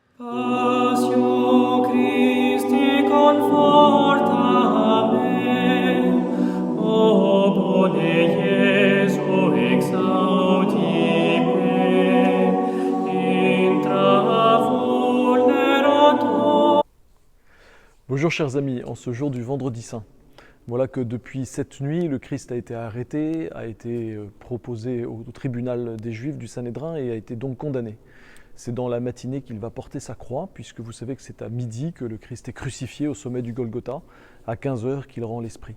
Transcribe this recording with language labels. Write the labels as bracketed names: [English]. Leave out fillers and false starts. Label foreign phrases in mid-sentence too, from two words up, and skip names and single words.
[Latin] Passio Christi conforta me, o bone Iesu exaudi me, intra vulnerator. [French] Bonjour chers amis, en ce jour du Vendredi Saint, voilà que depuis cette nuit, le Christ a été arrêté, a été proposé au tribunal des Juifs du Sanhédrin et a été donc condamné. C'est dans la matinée qu'il va porter sa croix, puisque vous savez que c'est à midi que le Christ est crucifié au sommet du Golgotha, à 15h qu'il rend l'Esprit.